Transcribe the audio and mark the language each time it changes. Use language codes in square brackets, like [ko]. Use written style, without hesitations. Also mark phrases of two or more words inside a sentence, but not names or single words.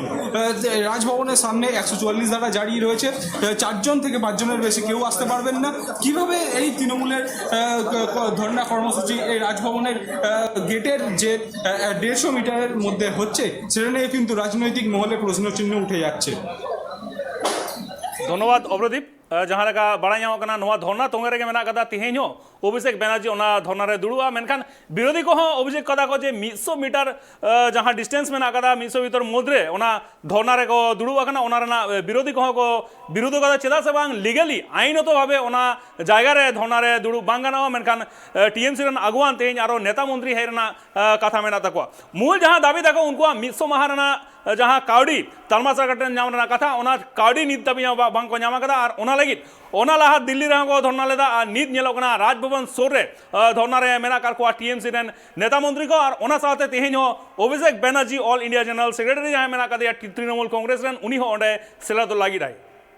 [bn] রাজভবনের সামনে 144 ধারা জারি রয়েছে, 4 জন থেকে 5 জনের বেশি কেউ আসতে পারবেন না। কিভাবে এই তৃণমূলের ধর্ণা কর্মসূচি এই রাজভবনের গেটের যে 150 মিটারের মধ্যে হচ্ছে, সেটা নিয়ে কিন্তু রাজনৈতিক মহলে প্রশ্নচিহ্ন উঠে যাচ্ছে। [sat] ধন্যবাদ অপরাদীপ। जहाँ लेका बड़ा ᱧᱟᱢᱚᱜ ᱱᱚᱣᱟ धरना तोंगे रेगे मेना कदा तिहें हो अभिषेक बैनर्जी ओना धरना रे दुड़ुआ मेनखान विरोधी को अभिषेक कदा को जे 100 मीटर जहाँ डिस्टेंस मेना कदा 100 मीटर मुद्रे ओना धरना रे को दुड़ुआ कना ओना रेना विरोधी को विरोध कदा चेदा से बांग लीगली आईनतो भावे ओना जायगा रे धरना रे दुड़ु बांग गाना मेनखान टीएमसी रन अगुवान तेज आरो नेता मंत्री हेरना कथा मेना तकवा मूल जहाँ दाबी तको उनको 100 माह रेना जहाँ काउडी तालमा सरकार नाम कथा ओना काउडी नीत दाबी बांग को नामा कदा और ओना लगित ओना लाहा दिल्ली रे को धरना लेदा और नीत नेलोकना राजभवन सोर रे धरना रे मेना कार को टीएमसी रेन नेता मंत्री को और ओना साथे तेहेन हो अभिषेक बैनर्जी [en] All India General Secretary [sat] जहाँ मेना कदा तृणमूल कांग्रेस रेन उनी हो ओंडे सेला तो लागी रही।